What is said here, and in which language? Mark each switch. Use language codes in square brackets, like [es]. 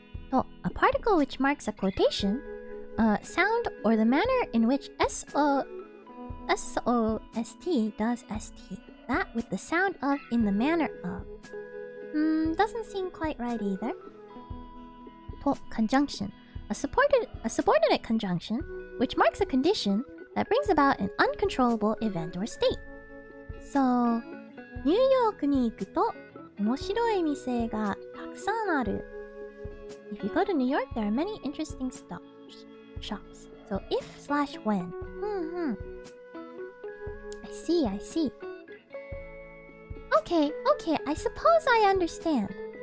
[en] To, a particle which marks a quotation, sound, or the manner in which SOST does ST. That with the sound of in the manner of. Doesn't seem quite right either. To, conjunction. A subordinate conjunction which marks a condition that brings about an uncontrollable event or state. [ja] So, ニューヨークに行くと面白い店がたくさんある. [en] If you go to New York, there are many interesting shops. So, if slash when. I see. Okay, I suppose I understand.